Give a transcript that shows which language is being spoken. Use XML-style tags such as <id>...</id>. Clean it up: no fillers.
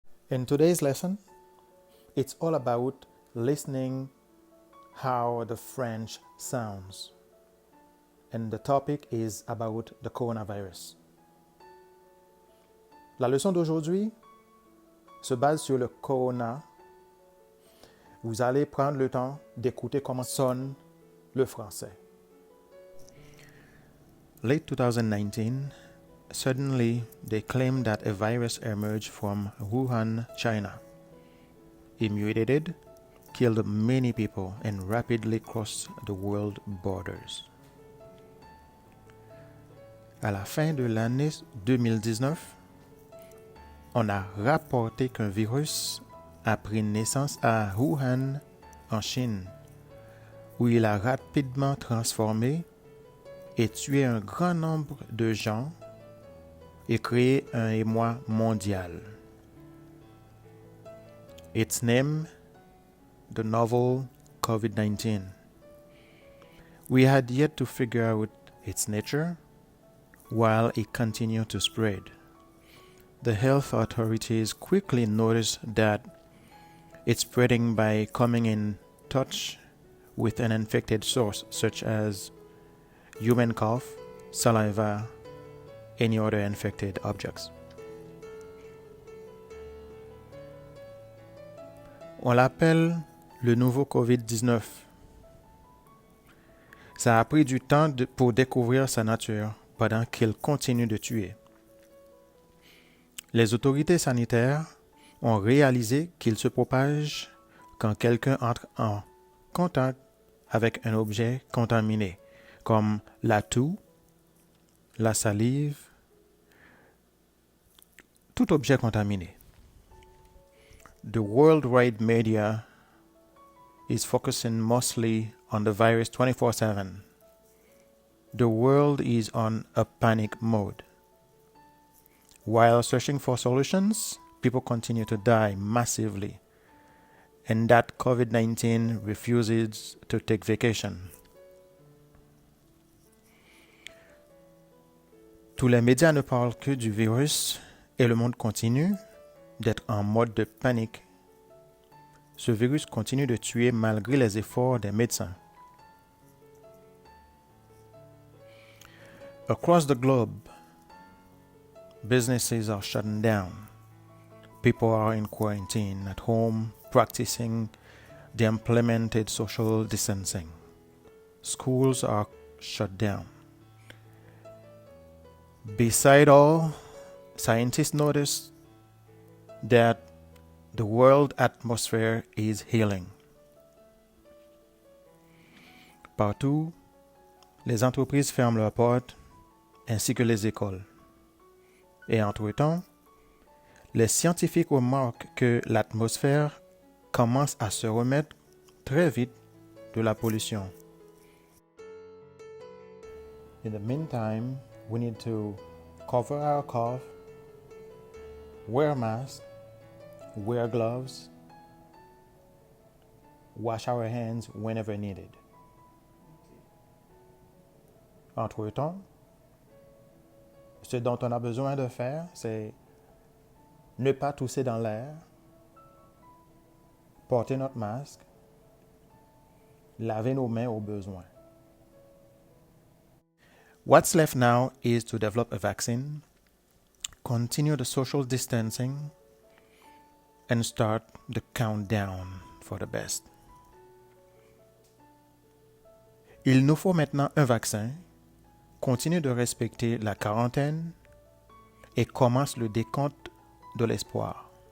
<en>In today's lesson, it's all about listening how the French sounds. And the topic is about the coronavirus.</en> <fr>La leçon d'aujourd'hui se base sur le corona. Vous allez prendre le temps d'écouter comment sonne le français.</fr> <en>Late 2019, suddenly they claimed that a virus emerged from Wuhan, China. It mutated, killed many people, and rapidly crossed the world borders.</en> <fr>À la fin de l'année 2019, on a rapporté qu'un virus a pris naissance à Wuhan, en Chine, où il a rapidement transformé et tué un grand nombre de gens et créé un émoi mondial.</fr> <en>Its name, the novel COVID-19. We had yet to figure out its nature while it continued to spread. The health authorities quickly noticed that it's spreading by coming in touch with an infected source such as human cough, saliva, any other infected objects.</en> <fr>On l'appelle le nouveau COVID-19. Ça a pris du temps pour découvrir sa nature pendant qu'il continue de tuer. Les autorités sanitaires ont réalisé qu'il se propage quand quelqu'un entre en contact avec un objet contaminé, comme la toux, la salive, tout objet contaminé.</fr> <en>The worldwide media is focusing mostly on the virus 24/7. The world is on a panic mode. While searching for solutions, people continue to die massively, and that COVID-19 refuses to take vacation.</en> <fr>Tous les médias ne parlent que du virus et le monde continue d'être en mode de panique. Ce virus continue de tuer malgré les efforts des médecins.</fr> <en>Across the globe, businesses are shutting down. People are in quarantine at home, practicing the implemented social distancing. Schools are shut down. Beside all, scientists notice that the world atmosphere is healing.</en> <fr>Partout, les entreprises ferment leurs portes, ainsi que les écoles. Et entre-temps, les scientifiques remarquent que l'atmosphère commence à se remettre très vite de la pollution.</fr> <en>In the meantime, we need to cover our cough, wear masks, wear gloves, wash our hands whenever needed.</en> <fr>Entre-temps, ce dont on a besoin de faire, c'est ne pas tousser dans l'air, porter notre masque, laver nos mains au besoin.</fr> <en>What's left now is to develop a vaccine, continue the social distancing, and start the countdown for the best.</en> <fr>Il nous faut maintenant un vaccin, continue de respecter la quarantaine et commence le décompte de l'espoir.</fr>